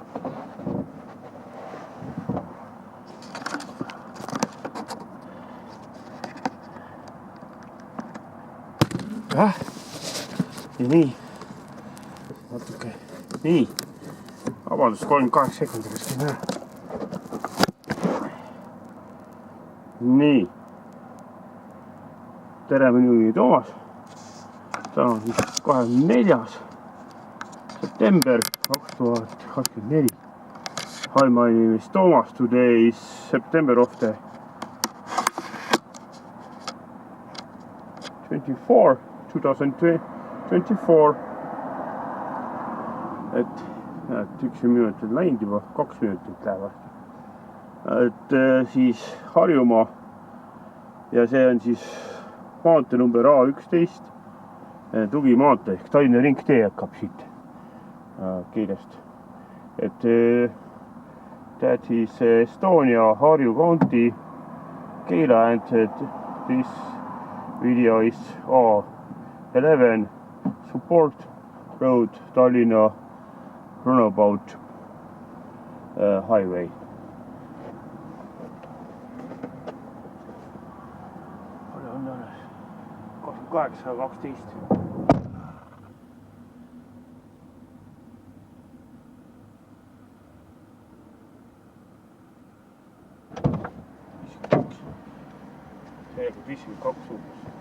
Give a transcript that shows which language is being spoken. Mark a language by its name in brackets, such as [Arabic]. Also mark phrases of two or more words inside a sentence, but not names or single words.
[Estonian] Ja nii. Natuke. Nii. Vabandust, 38 sekundit vist ei näe. Nii. Tere, minu nimi Toomas. Täna on 24. september 2024. [English] Hi, my name is Toomas. Today is September of the 2024. [Estonian] Et 1 minut on läinud juba, 2 minutit läheb. Et siis Harjumaa ja see on siis maantee number A11 tugimaantee ehk Tallinna ringtee hakkab siit Keilast. [English] Et that is Estonia, Harju County, Keila, and this video is A11 support road Tallinna runabout highway. [Estonian] On alles 28.12. Tegelikult 52 umbes.